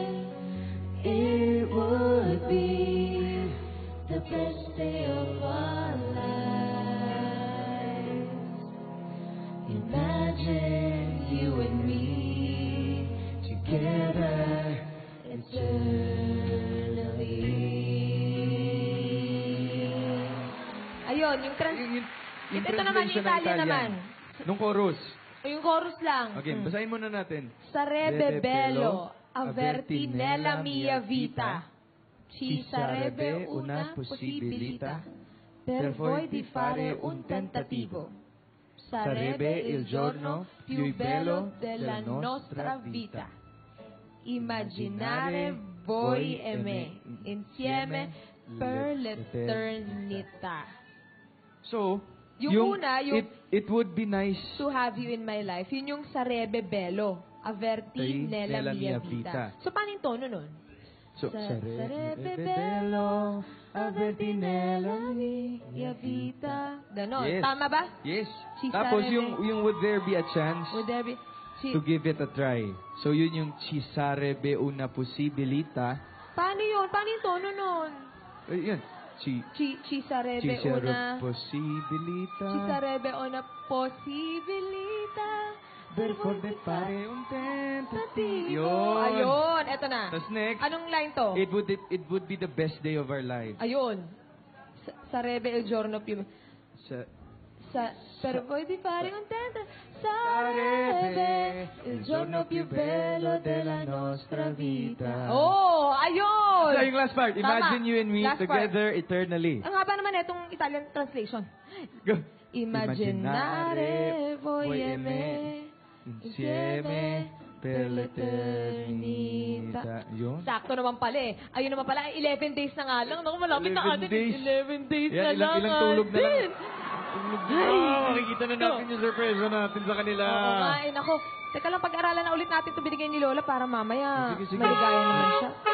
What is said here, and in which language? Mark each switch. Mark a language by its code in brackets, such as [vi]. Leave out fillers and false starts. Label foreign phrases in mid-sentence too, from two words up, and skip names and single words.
[en] It would be the best day of our lives. Imagine you and me together eternally. [tl] Ayun, yung ito naman yung Italian naman. Nung chorus. Yung chorus lang. Okay, basahin muna natin. [it] Sarebbe bello averti nella mia vita. Ci sarebbe una possibilità per voi di fare un tentativo. Sarebbe il giorno più bello della nostra vita. Immaginare voi e me insieme per l'eternità. [tl] So, Yung una, yung [en] It would be nice. to have you in my life, [tl] yun yung [it] Sarebe Bello. Averti nella mia vita. [tl] So, paano yung tono nun? So, [it] Sarebe Bello, averti nella mia vita. [tl] Ganon. Yes. Tama ba? Yes. Si Tapos Sarebe. [en] yung would there be a chance Would there be... to give it a try. [tl] So yun yung [it] ci sarebbe una possibilità. [tl] Paano yun? Paano yung tono nun? Yun. [it] Ci Sarebe una... possibilità. Ci sarebbe una possibilità Per fare un tentativo. [tl] Yun. Ayun, eto na. Tapos next, Anong line to? [en] it would be the best day of our lives. [tl] Ayun. [it] Sarebbe il giorno più... [tl] Sa, [it] Per voi di fare un sarebbe il giorno più bello della nostra vita. [tl] Oh, ayun! So yung [en] last part, imagine [tl] Tama. [en] you and me Last part. together eternally. [tl] Ang haba naman itong [en] Italian translation. [tl] Go. [it] Immaginare voi e me insieme per l'eternità. [tl] Yun. Sakto naman pala eh. Ayun naman pala, 11 days na nga lang. Naku, malapit na 11 atin. days. 11 days Yan, na lang. ilang tulog na lang. atin. Makikita na natin yung surprise natin sa kanila. Oo nga, eh, naku. Teka lang, pag-aralan na ulit natin ito binigay ni Lola para mamaya Sige, sige. maligaya naman siya.